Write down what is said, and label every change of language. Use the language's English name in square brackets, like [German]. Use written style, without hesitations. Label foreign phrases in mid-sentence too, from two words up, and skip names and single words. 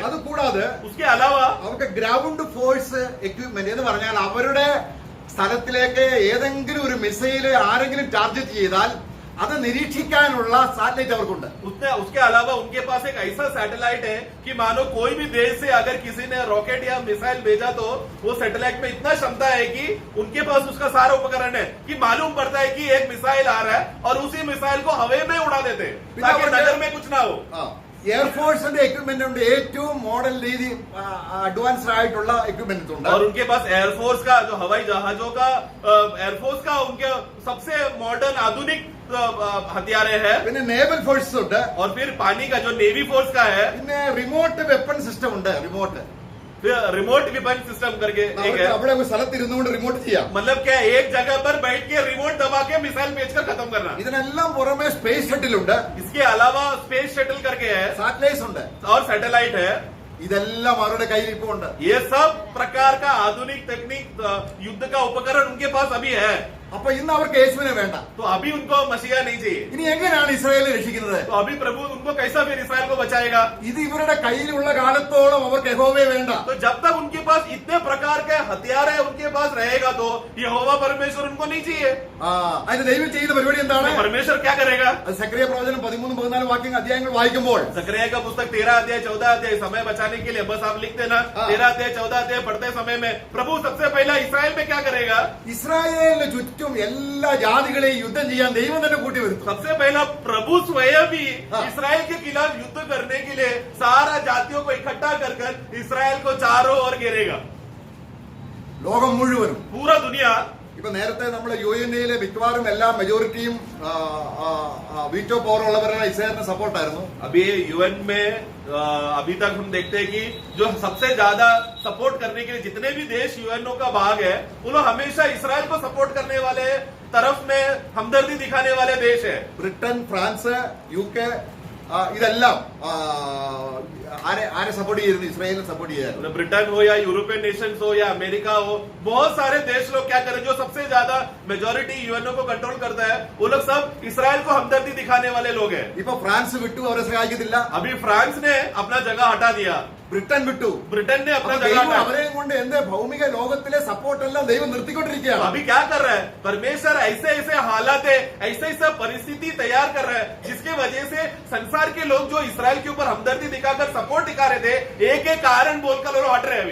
[Malayalam] അത് കൂടാതെ [Hindi] उसके अलावा [Malayalam] അവർക്ക് [English] ground force equipment [Malayalam] എന്ന് പറഞ്ഞാൽ അവരുടെ സ്ഥലത്തിലേക്ക് ഏതെങ്കിലും ഒരു മിസൈല് ആരെങ്കിലും ടാർഗറ്റ് ചെയ്താൽ അത് നിരീക്ഷിക്കാനുള്ള സാറ്റലൈറ്റ് അവർക്കുണ്ട്. [Hindi] उसके अलावा उनके पास एक ऐसा सैटेलाइट है कि मानो कोई भी देश से अगर किसी ने रॉकेट या मिसाइल भेजा तो वो सैटेलाइट में इतना क्षमता है कि उनके पास उसका सारा उपकरण है कि मालूम पड़ता है कि एक मिसाइल आ रहा है और उसी मिसाइल को हवा में उड़ा देते हैं ताकि नगर में कुछ ना हो। [Malayalam] എയർഫോഴ്സിന്റെ എക്വിപ്മെന്റ് ഉണ്ട്, ഏറ്റവും മോഡൽ രീതി അഡ്വാൻസ്ഡ് ആയിട്ടുള്ള എക്വിപ്മെന്റ് ഉണ്ട്. [Hindi] और उनके पास एयरफोर्स का जो हवाई जहाजों का एयरफोर्स का उनके सबसे मॉडर्न आधुनिक हथियारे हैं। [Malayalam] പിന്നെ [English] naval forces [Malayalam] ഉണ്ട്. [Hindi] और फिर पानी का जो [English] navy force [Hindi] का है, [Malayalam] പിന്നെ [English] remote weapon system [Malayalam] ഉണ്ട്. [English] remote weapon system [Hindi] करके एक है। [Malayalam] അവിടെ ഒരു സ്ഥലത്തിരുന്നുകൊണ്ട് റിമോട്ട് ചെയ്യാം. [Hindi] मतलब क्या, एक जगह पर बैठ के रिमोट दबा के मिसाइल भेजकर खत्म करना। [Malayalam] ഇതിനെല്ലാം പുറമെ [English] space shuttle [Malayalam] ഉണ്ട്, [Hindi] इसके अलावा [English] space shuttle [Hindi] करके है [Malayalam] സാറ്റലൈറ്റ്സ് ഉണ്ട്. [Hindi] और सैटेलाइट है। [Malayalam] ഇതെല്ലാം അവരുടെ കയ്യിൽ ഇപ്പോൾ ഉണ്ട്. [Hindi] ये सब प्रकार का आधुनिक तकनीक, युद्ध का उपकरण उनके पास अभी है। [Malayalam] അപ്പൊ ഇന്ന് അവർക്ക് യേശുവിനെ വേണ്ട. [Hindi] तो अभी उनको मसीहा नहीं चाहिए। [Malayalam] ഇനി എങ്ങനെയാണ് ഇസ്രായേലിനെ രക്ഷിക്കുന്നത്? [Hindi] तो अभी प्रभु उनको कैसा फिर इसराइल को बचाएगा? [Malayalam] ഇത് ഇവരുടെ കയ്യിലുള്ള കാലത്തോളം അവർക്ക് യഹോവയെ വേണ്ട. [Hindi] तो जब तक उनके पास इतने प्रकार के हथियार है उनके पास रहेगा तो यहोवा परमेश्वर उनको नहीं चाहिए। [Malayalam] അതിന് ദൈവം ചെയ്ത പരിപാടി എന്താണ്? [Hindi] तो परमेश्वर क्या करेगा? [Malayalam] അത് സക്രിയ പ്രവചനം 13-14 അധ്യായങ്ങൾ വായിക്കുമ്പോൾ [Hindi] जकरिया का पुस्तक 13 अध्याय 14 अध्याय, समय बचाने के लिए बस आप लिख देना। 13 अध्याय 14 अध्याय पढ़ते समय में प्रभु सबसे पहला इसराइल में क्या करेगा? [Malayalam] ഇസ്രായേലിന് ചുറ്റും എല്ലാ ജാതികളെയും യുദ്ധം ചെയ്യാൻ ദൈവം തന്നെ കൂട്ടി വരുത്തും. [Hindi] सबसे पहला प्रभु स्वयं ही इसराइल के खिलाफ युद्ध करने के लिए सारा जातियों को इकट्ठा कर इसराइल को चारों ओर घेरेगा। [Malayalam] ലോകം മുഴുവനും. [Hindi] पूरा दुनिया। [Malayalam] ഇപ്പൊ നേരത്തെ നമ്മൾ UNA മിക്കവാറും എല്ലാ മെജോറിറ്റിയും [English] veto power [Malayalam] ഉള്ളവരുടെ ഇസ്രായേലിന് സപ്പോർട്ടായിരുന്നു. [Hindi] अभी यूएन में अभी तक हम देखते हैं कि जो सबसे ज्यादा सपोर्ट करने के लिए जितने भी देश यूएनओ का भाग है वो लोग हमेशा इसराइल को सपोर्ट करने वाले तरफ में हमदर्दी दिखाने वाले देश है। [Malayalam] ബ്രിട്ടൻ, ഫ്രാൻസ്, UK ഇതെല്ലാം ആരെ സപ്പോർട്ട് ചെയ്യുന്നു? ഇസ്രായേലിനെ സപ്പോർട്ട് ചെയ്യാറുണ്ട്. [Hindi] ब्रिटेन हो या [English] European nations [Hindi] हो या अमेरिका हो, बहुत सारे देश लोग क्या करें, जो सबसे ज्यादा मेजोरिटी यूएनओ को कंट्रोल करता है वो लोग सब इसराइल को हमदर्दी दिखाने वाले लोग हैं। [Malayalam] ഇപ്പൊ ഫ്രാൻസ് വിട്ടു, അവരെ സഹായിക്കത്തില്ല. [Hindi] अभी फ्रांस ने अपना जगह हटा दिया, [Malayalam] ബ്രിട്ടൻ വിട്ടു, [Hindi] ब्रिटेन ने अपना [Malayalam] അപ്പൊ [Hindi] जगह [Malayalam] ദൈവം [Hindi] हटा। [Malayalam] അവരെയും കൊണ്ട് എന്റെ ഭൗമിക ലോകത്തിലെ സപ്പോർട്ട് എല്ലാം ദൈവം നിർത്തിക്കൊണ്ടിരിക്കുകയാണ്. [Hindi] अभी क्या कर रहा है परमेश्वर? ऐसे ऐसे हालात है, ऐसे ऐसा परिस्थिति तैयार कर रहा है जिसके वजह से संसार के लोग जो इसराइल के ऊपर हमदर्दी दिखाकर सपोर्ट दिखा रहे थे, एक एक कारण बोलकर लोग हट रहे हैं।